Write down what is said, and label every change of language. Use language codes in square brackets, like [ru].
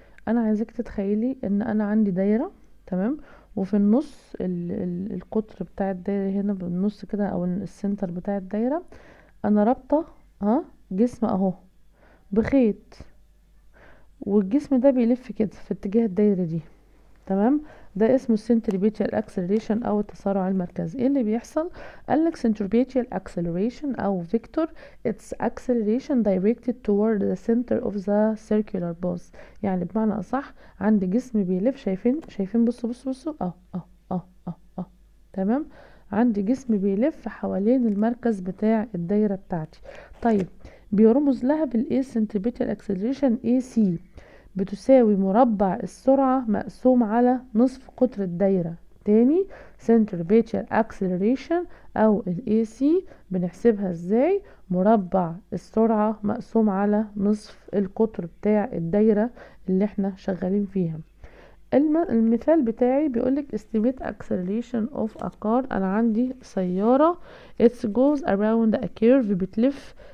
[ar] أنا عايزك تتخيلي إن أنا عندي دايرة، تمام، وفي النص القطر بتاع الدايرة هنا بالنص كده، أو السنتر بتاع الدايرة أنا رابطة جسم أهو بخيط، والجسم ده بيلف كده في اتجاه الدايرة دي، تمام. ده اسمه centripetal acceleration او التسارع المركزي. [en] ايه اللي بيحصل؟ [ar] قالك [en] centripetal acceleration او vector it's acceleration directed toward the center of the circular pulse. [ar] يعني بمعنى اصح عندي جسم بيلف، شايفين بصوا اه تمام. عندي جسم بيلف حوالين المركز بتاع الدايرة بتاعتي. طيب، بيرمز لها بالايه centripetal acceleration AC، بتساوي مربع السرعة مقسوم على نصف قطر الدايرة. تاني، centripetal acceleration أو ال AC بنحسبها ازاي؟ مربع السرعة مقسوم على نصف القطر بتاع الدايرة اللي احنا شغالين فيها. المثال بتاعي بيقولك [en] estimate acceleration of a car. [ar] أنا عندي سيارة [en] it goes around a curve، [ar] بتلف.